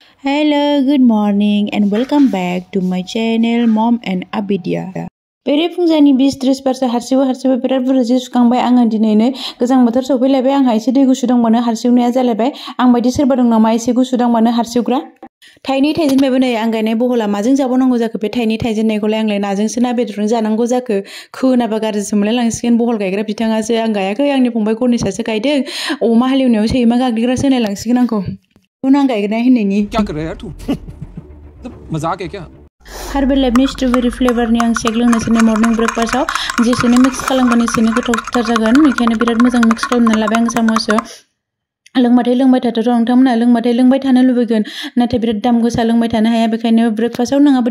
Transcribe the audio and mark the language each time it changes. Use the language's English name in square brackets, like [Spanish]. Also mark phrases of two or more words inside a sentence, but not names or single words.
[English] Hello, good morning and welcome back to my channel Mom and Abidia. [Bodo] बेरे फुंजानि 20-30 बारसो हारसिबो बिराद बुरजा जि सुखांबाय आङो दिनैनो गोजां बोथोर सफैलायबाय आंहा एसे दै गुसु दंबानो हारसिवनाया जालायबाय आं बायदि सोरबा दं नामा एसे गुसु दंबानो हारसिवग्रा थाइनै थाइजेनबायबो नै आं गायनाय बहला माजों जाबावनांगौ जाखो बे थाइनै थाइजेननायखौलाय आंलाय नाजोंसो ना बेदरजों जानांगौ जाखो खोनाबा गाज्रिसो मोनलाय लांसिगोन बहल गायग्रा बिथाङासो आं गायाखै आंनि फंबाय गनेशासो गायदों अमा हालेवनायाव सैमा गाग्लिग्रासो होनाय लांसिगोन आंखौ उन आं गायग्राय होननायनि [Hindi] क्या कर रहा है यार तू मजाक है क्या [Bodo] हार्बेल लाइफनि स्ट्रबेरी फ्लेवरनि आं शेक लोंनोसै मर्निं ब्रेकफास्टआव जेसेनो मिक्स खालामगोन एसेनो गोथावथार जागोन बेखायनो बिराद मोजां मिक्स खालामनानै लाबाय आं सामसजों लोंबाय थाथार नोंथांमोना लोंबाथाय लोंबाय थानो लुबैगोन नाथाय बिराद दाम गोसा लोंबाय थानो हाया बेखायनो ब्रेकफास्टआव नङाबा